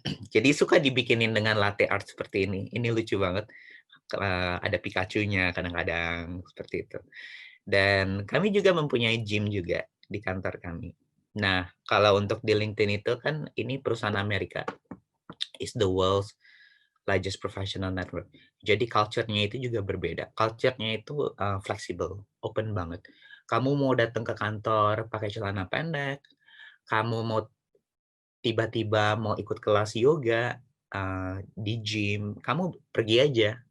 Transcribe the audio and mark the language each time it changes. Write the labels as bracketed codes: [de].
[id] Jadi suka dibikinin dengan latte art seperti ini. Ini lucu banget. Ada Pikachu-nya kadang-kadang seperti itu. Dan kami juga mempunyai gym juga di kantor kami. Nah, kalau untuk di LinkedIn itu kan ini perusahaan Amerika. [en] Is the world's largest professional network. [id] Jadi culture-nya itu juga berbeda. Culture-nya itu fleksibel, open banget. Kamu mau datang ke kantor pakai celana pendek, kamu mau tiba-tiba mau ikut kelas yoga di gym, kamu pergi aja.